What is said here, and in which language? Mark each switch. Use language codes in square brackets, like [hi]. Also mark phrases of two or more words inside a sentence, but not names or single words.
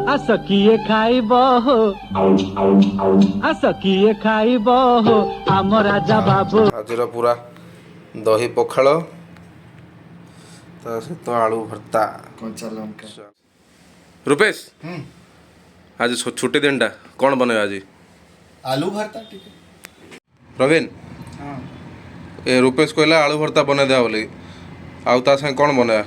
[bho] आस किए खाइब हो आस किए खाइब हो आम राजा बाबू। [or] ଆଜିର ପୁରା ଦହି ପଖାଳ ତା ସହିତ ଆଳୁ ଭର୍ତ୍ତା। କଞ୍ଚା ଲଙ୍କା। ରୂପେଶ ଆଜି ଛୁଟି ଦିନଟା କ'ଣ ବନେଇବା ଆଜି? ଆଲୁ ଭର୍ତ୍ତା ଟିକେ। ପ୍ରବୀଣ ହଁ ଏ ରୂପେଶ କହିଲା ଆଳୁ ଭର୍ତ୍ତା ବନେଇ ଦେବା ବୋଲି, ଆଉ ତା ସାଙ୍ଗେ କ'ଣ ବନେଇବା?